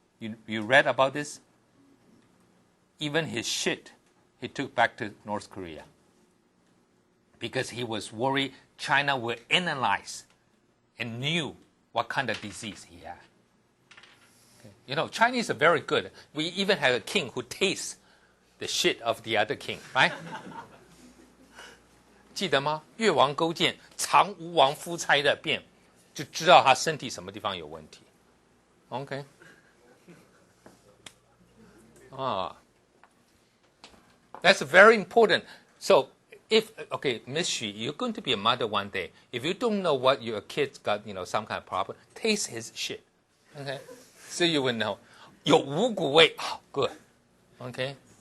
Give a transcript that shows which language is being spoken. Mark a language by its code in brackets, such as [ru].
[en] You read about this? Even his shit he took back to North Korea because he was worried China would analyze and knew what kind of disease he had. Okay. You know, Chinese are very good. We even have a king who tastes the shit of the other king, right? [zh] 记得吗？越王勾践尝吴王夫差的便，就知道他身体什么地方有问题。 [en] OK， That's very important. So if, okay, Miss Xu, you're going to be a mother one day. If you don't know what your kid's got, some kind of problem, taste his shit. Okay? So you will know. [zh] 有五谷味, [en] good. Okay?